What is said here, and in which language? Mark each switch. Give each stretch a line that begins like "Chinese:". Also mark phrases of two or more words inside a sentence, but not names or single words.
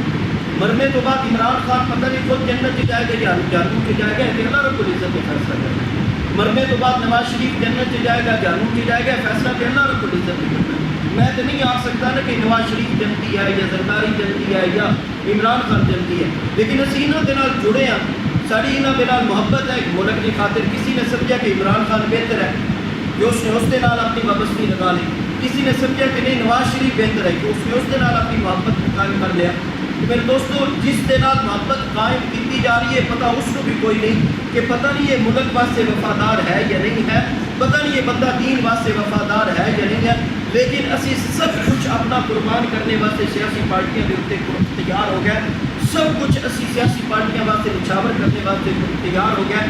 Urdu: مرنے تو بعد عمران خان پتہ نہیں خود جنت چ جائے گا یا جہنم چ جائے گا، کہ
Arabic: اللہ رب العزت
Urdu: نے فیصلہ کرنا ہے۔ مرنے تو بعد نواز شریف جنت چ جائے گا جہنم چ جائے گا، فیصلہ کہ
Arabic: اللہ رب العزت
Urdu: نے کرنا ہے۔ میں تو نہیں آ سکتا نا کہ نواز شریف جنتی ہے یا زرداری جنتی ہے یا عمران خان جنتی ہے، لیکن اسی انہاں دے نال جڑے ہیں، ساری انہاں دے نال محبت ہے ایک ملک کی خاطر۔ کسی نے سمجھا کہ عمران خان بہتر ہے کہ اس نے اس دے نال اپنی وابستگی لگا لی، کسی نے سمجھا کہ نہیں نواز شریف بہتر ہے کہ اس نے اس دے نال اپنی محبت قائم کر لیا۔ کہ میرے دوستو، جس دے نال محبت قائم کی جا رہی ہے، پتہ اس کو بھی کوئی نہیں کہ پتہ نہیں یہ ملک واسطے وفادار ہے یا نہیں ہے، پتہ نہیں یہ بندہ دین واسطے وفادار ہے یا نہیں ہے، لیکن اسی سب کچھ اپنا قربان کرنے واسطے سیاسی پارٹیاں کے اتنے تیار ہو گئے، سب کچھ اسی سیاسی پارٹیاں واسطے نچھاور کرنے واسطے تیار ہو گئے۔